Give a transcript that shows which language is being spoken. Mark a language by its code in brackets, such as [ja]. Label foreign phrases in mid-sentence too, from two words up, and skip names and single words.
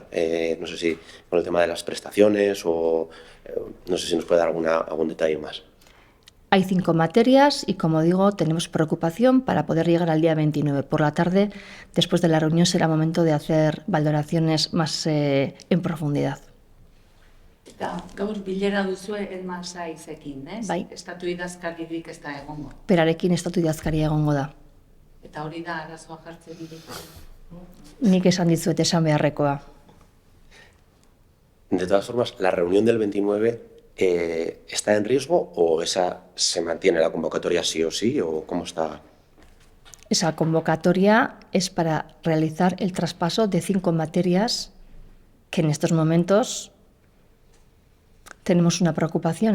[es] No sé si con el tema de las prestaciones o no sé si nos puede dar algún detalle más. Hay 5 materias y, como digo, tenemos preocupación para poder llegar al día 29. Por la tarde, después de la reunión, será momento de hacer valoraciones más en profundidad. [eu] Gaur bilera duzue Elma Saizekin, ez? Bai. Estatu idazkaririk ez da egongo. Berarekin estatu idazkaria egongo da. Eta hori da arazoa jartzen direk. Nik esan dizuet esan beharrekoa. [es] De todas formas, ¿la reunión del 29 está en riesgo o esa se mantiene la convocatoria sí o sí? ¿O cómo está? Esa convocatoria es para realizar el traspaso de 5 materias que en estos momentos tenemos una preocupación.